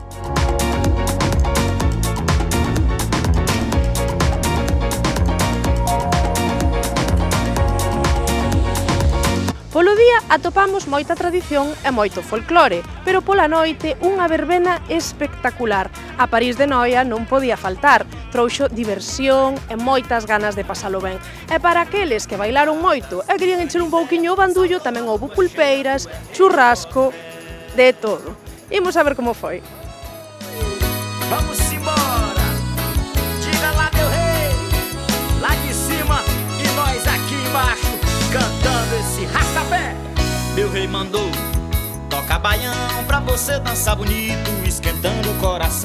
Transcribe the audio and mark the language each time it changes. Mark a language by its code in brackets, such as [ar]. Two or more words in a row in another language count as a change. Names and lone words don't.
[gl] Polo día atopamos moita tradición e moito folclore, pero pola noite unha verbena espectacular. A París de Noia non podía faltar, trouxo diversión e moitas ganas de pasalo ben. E para aqueles que bailaron moito e querían encher un pouquiño o bandullo, tamén houve pulpeiras, churrasco, de todo. Imos a ver como foi. [pt] Vamos embora, diga lá meu rei, lá de cima e nós aqui embaixo, cantando esse rascapé. Meu rei mandou, toca baião pra você dançar bonito, esquentando o coração.